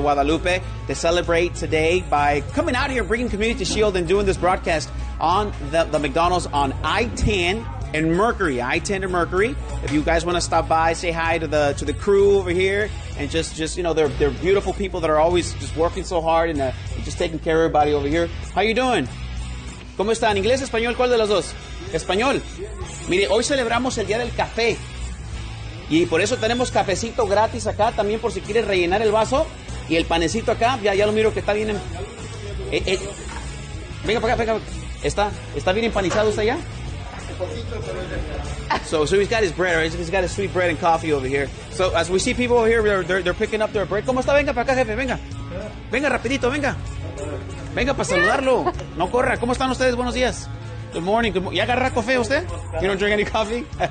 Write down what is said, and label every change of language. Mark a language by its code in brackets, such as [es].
[en] Guadalupe to celebrate today by coming out here, bringing Community Shield and doing this broadcast on the McDonald's on I-10 and Mercury, I-10 and Mercury. If you guys want to stop by, say hi to the crew over here, and just they're beautiful people that are always just working so hard and just taking care of everybody over here. How you doing? [es] ¿Cómo están? ¿Inglés, español? ¿Cuál de los dos? Español. Mire, hoy celebramos el Día del Café y por eso tenemos cafecito gratis acá también por si quieres rellenar el vaso, y el panecito acá, ya lo miro que está bien. Venga para acá, venga. ¿Está bien empanizado usted ya? [en] So he's got his bread, right? He's got his sweet bread and coffee over here. So as we see people over here, they're picking up their bread. [es] ¿Cómo está? Venga para acá, jefe, venga. Venga rapidito, venga. Venga para saludarlo. No corra. ¿Cómo están ustedes? Buenos días. [en] Good morning. [es] ¿Ya agarra café usted? [en] You don't drink any coffee?